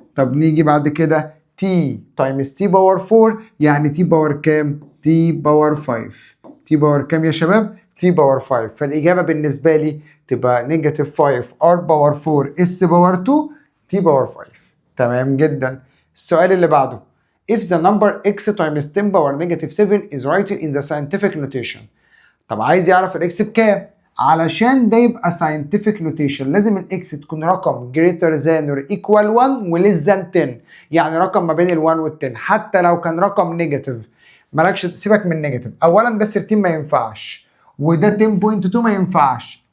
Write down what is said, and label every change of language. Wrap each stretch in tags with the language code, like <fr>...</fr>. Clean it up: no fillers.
<ar>طب نيجي بعد كده تي تايمز تي باور 4 يعني تي باور كام؟ تي باور 5. تي باور كام يا شباب؟ تي باور 5. فالاجابه بالنسبه لي تبقى نيجاتيف 5 ار باور 4 اس باور 2 تي باور 5. تمام جدا. السؤال اللي بعده</ar> <en>if the number x times 10 power negative 7 is written in the scientific notation.</en> <ar>طب عايز يعرف الاكس بكام؟ علشان ده يبقى scientific notation لازم الاكس تكون رقم</ar> <en>greater than or equal 1</en> <ar>و</ar> <en>less than 10.</en> <ar>يعني رقم ما بين ال 1 وال 10 حتى لو كان رقم نيجاتيف. مالكش تسيبك من نيجاتيف. اولا ده 13 ما ينفعش وده 10.2 ما ينفعش.</ar>